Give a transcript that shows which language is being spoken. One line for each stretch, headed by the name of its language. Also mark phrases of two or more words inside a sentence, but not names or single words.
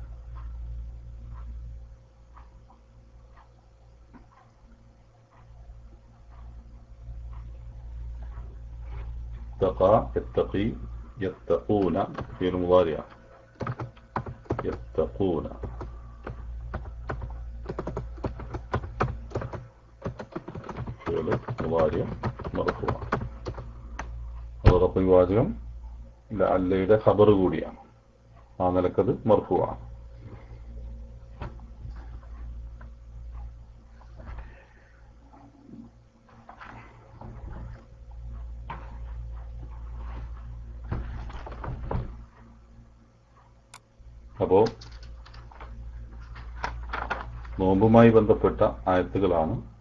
Arabic: اتقى يتقي يتقون في المضارع. يتقون فعل مضارع مرفوع.
Malayalam: അതോടൊപ്പം ഈ വാചകം ലഅല്ലയുടെ ഖബർ കൂടിയാണ്. ആ നിലക്കത് മർഫൂആണ്. അപ്പോ നോമ്പുമായി ബന്ധപ്പെട്ട ആയത്തുകളാണ്,